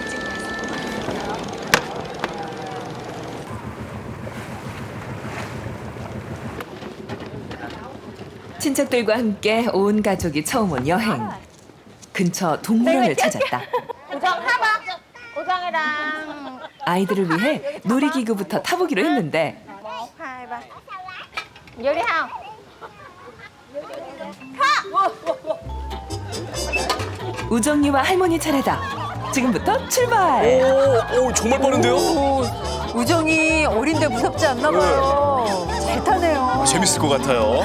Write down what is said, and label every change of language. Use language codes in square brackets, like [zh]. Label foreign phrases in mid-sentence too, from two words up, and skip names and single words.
[ko] 친척들과 함께 온 가족이 처음 온 여행. 근처 동물원을 찾았다. 우정 해봐. 우정이랑 아이들을 위해 놀이기구부터 타보기로 했는데 1, 2, 3. [vi] vô đi không? [ko] 우정이와 할머니 차례다. 지금부터 출발. 오, 정말 빠른데요? 우정이 어린데 무섭지 않나 봐요. 잘 타네요. 재밌을 것 같아요.